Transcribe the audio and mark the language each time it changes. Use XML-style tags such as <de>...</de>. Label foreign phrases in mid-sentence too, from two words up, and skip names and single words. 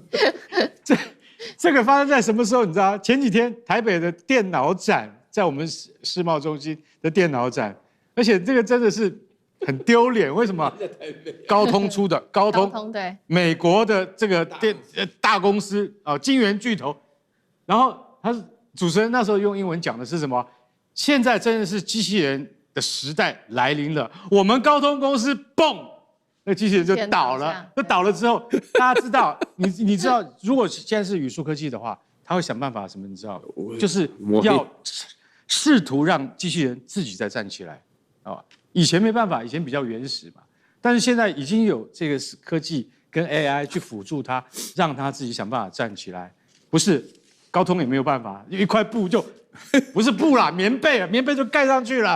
<zh>這個發生在什麼時候？你知道？前幾天台北的電腦展，在我們世貿中心的電腦展，而且這個真的是很丟臉。為什麼？高通出的，高通對，美國的這個大公司啊，晶圓巨頭。然後他是主持人那時候用英文講的是什麼？現在真的是機器人的時代來臨了。我們高通公司蹦，那機器人就倒了。那倒了之後，大家知道，你知道，如果現在是宇樹科技的話，他會想辦法什麼？你知道，就是要試圖讓機器人自己再站起來啊。以前沒辦法，以前比較原始嘛。但是現在已經有這個科技跟 AI 去輔助它，讓它自己想辦法站起來。不是高通也沒有辦法，一塊布就不是布啦，棉被就蓋上去了。</zh>